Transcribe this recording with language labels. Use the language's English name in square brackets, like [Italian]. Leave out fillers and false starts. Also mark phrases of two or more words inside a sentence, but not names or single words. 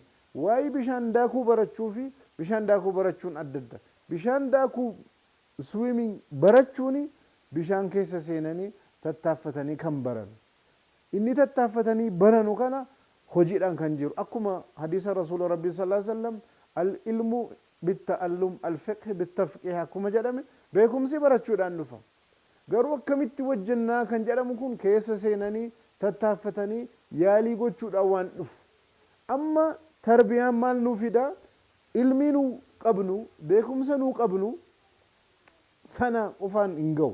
[Oromo] Waa'ee bishaan daakuu barachuu fi bishaan daakuu barachuun adda adda. Bishaan daakuu swimming barachuuni bishaan keessa seenanii tattaaffatanii kan baran. Inni tattaaffatanii baranu kana hojiidhaan kan jiru. Akkuma hadiisa Rasuula Rabbii [Arabic] صلى الله عليه وسلم العلم بالتعلم الفقه بالتفقه [Oromo] akkuma jedhame beekumsi barachuudhaan dhufa. Garuu akkamitti wajjannaa kan jedhamu kun keessa seenanii tattaaffatanii yaalii gochuudhaan waan dhufu. Amma tarbiyaan maal nuu fida? Ilmi nuu qabnu beekumsa nuu qabnu sana qofaan hin ga'u.